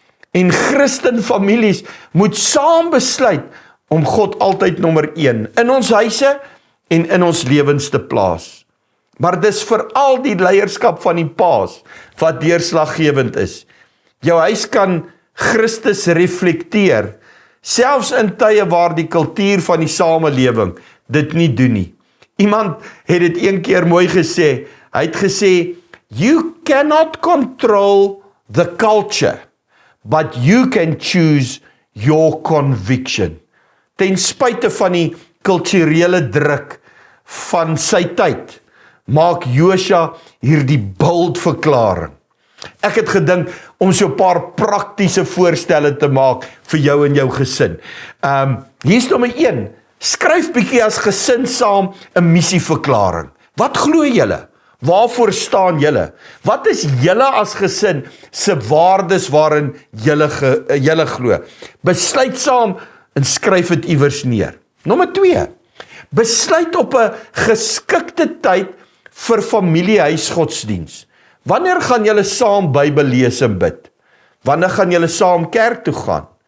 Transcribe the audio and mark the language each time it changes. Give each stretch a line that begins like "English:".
Afrikaans: En Christenfamilies moet saam besluit om God altyd nommer 1 in ons huise en in ons lewens te plaas. Maar dis veral die leierskap van die paas wat deurslaggewend is. Jou huis kan Christus reflekteer, selfs in tye waar die kultuur van die samelewing dit nie doen nie. Iemand het dit een keer mooi gesê. Hy het gesê,
English: you cannot control the culture, but you can choose your conviction.
Afrikaans: Ten spyte van die kulturele druk van sy tyd, maak Josua hierdie bold verklaring. Ek het gedink om so 'n paar praktiese voorstelle te maak vir jou en jou gesin. Hier's nommer 1, skryf bietjie as gesin saam 'n missieverklaring. Wat glo julle? Waarvoor staan julle? Wat is julle as gesin se waardes waarin julle glo? Besluit saam en skryf dit iewers neer. Nommer 2, besluit op 'n geskikte tyd vir familiehuisgodsdiens. Wanneer gaan julle saam Bybel lees en bid? Wanneer gaan julle saam kerk toe gaan?